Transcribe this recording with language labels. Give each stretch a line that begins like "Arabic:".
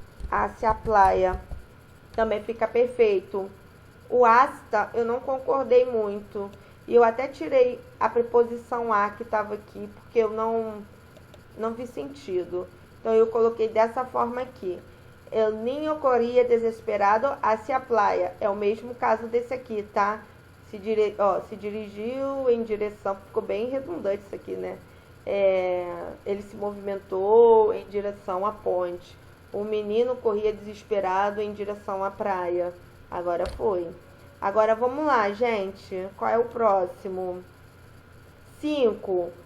Portuguese: Hacia a praia. Também fica perfeito. O hasta eu não concordei muito. E eu até tirei a preposição a que estava aqui, porque eu não vi sentido. Então eu coloquei dessa forma aqui.
Spanish: El niño corría desesperado hacia a playa.
Portuguese: É o mesmo caso desse aqui, tá? Se dirigiu em direção... Ficou bem redundante isso aqui, né? Ele se movimentou em direção à ponte. O menino corria desesperado em direção à praia. Agora foi. Agora vamos lá, gente. Qual é o próximo? 5.